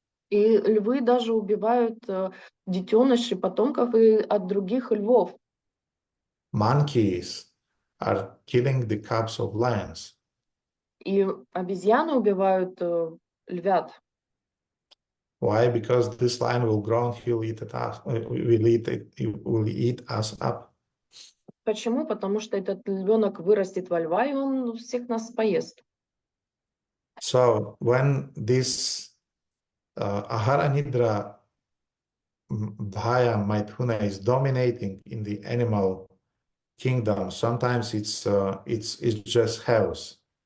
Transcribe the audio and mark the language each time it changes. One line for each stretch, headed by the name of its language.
Russian: И львы даже убивают детенышей, потомков и от других львов.
English: Monkeys are killing the cubs of lions.
Russian: И обезьяны убивают львят.
English: Why? Because this lion will grow and he'll eat it us. He will eat us up.
Russian: Почему? Потому что этот львенок вырастет во льва, и он всех нас поест.
English: So when this Ahara Nidra Bhaya Maithuna is dominating in the animal kingdom, sometimes it's just chaos.